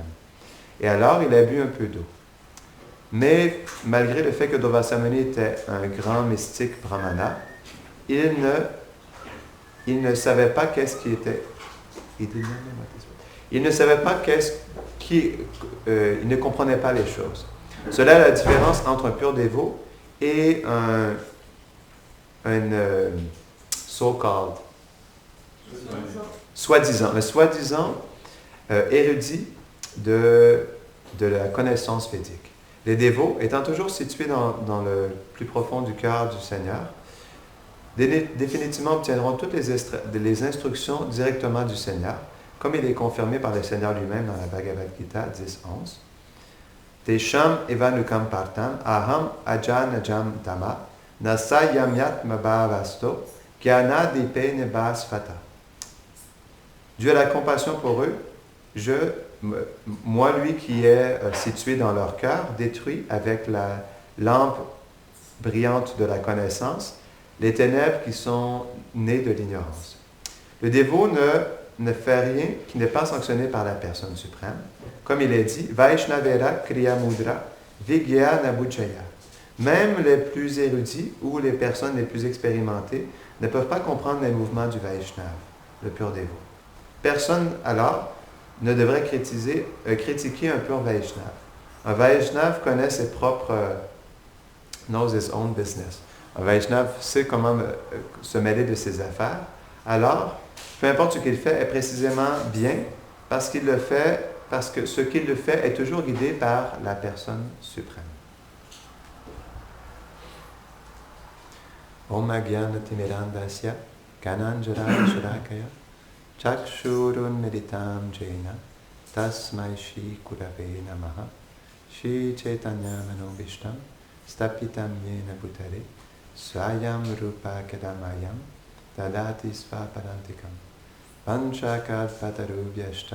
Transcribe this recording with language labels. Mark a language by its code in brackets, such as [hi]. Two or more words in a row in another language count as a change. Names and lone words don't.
[fr] Et alors, il a bu un peu d'eau. Mais malgré le fait que Durvasa Muni était un grand mystique brahmana, il ne savait pas qu'est-ce qui était... Il ne savait pas il ne comprenait pas les choses. Cela est la différence entre un pur dévot et un so-called, soi-disant érudit de la connaissance védique. Les dévots, étant toujours situés dans le plus profond du cœur du Seigneur, définitivement obtiendront toutes les instructions directement du Seigneur, comme il est confirmé par le Seigneur lui-même dans la Bhagavad Gita 10.11. [sa] Tesham evanukam partam aham ajanajam dhamma nasayamyat mabhavasto gyana-dipe nebhasvata. [fr] Dieu a la compassion pour eux, moi, lui qui est situé dans leur cœur, détruit avec la lampe brillante de la connaissance les ténèbres qui sont nées de l'ignorance. Le dévot ne fait rien qui n'est pas sanctionné par la personne suprême. Comme il est dit, [bn] Vaishnavera Kriya Mudra Vigya Nabujaya. [fr] Même les plus érudits ou les personnes les plus expérimentées ne peuvent pas comprendre les mouvements du Vaishnav, le pur dévot. Personne alors ne devrait critiquer un pur Vaishnav. Un Vaishnav connaît ses propres [en] knows his own business. [fr] Un Vaishnav sait comment se mêler de ses affaires. Alors, peu importe ce qu'il fait est précisément bien parce qu'il le fait, parce que ce qu'il le fait est toujours guidé par la personne suprême. [sa] Om Agyana Timirandasya Kananjara Shurakaya Chakshurun Meditam Jaina Tasmai Shri Kurave Namaha Shri Chaitanya Manobishtam Stapitam Yena Bhutare Swayam Rupa Kadamayam Tadati Svaparantikam Panchakal Patarubhyashta